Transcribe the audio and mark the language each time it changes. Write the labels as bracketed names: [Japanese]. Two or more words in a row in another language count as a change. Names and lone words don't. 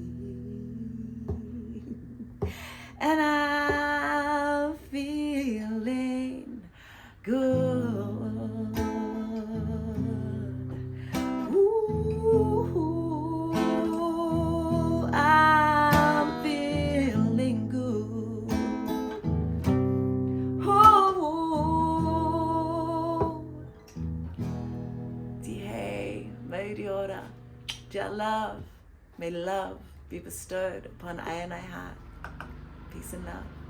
[English] And I'm feeling good. Ooh, I'm feeling good. Oh, hey, [Māori] Mauri ora, [English] Jah love, may love be bestowed upon I and I heart. Peace and love.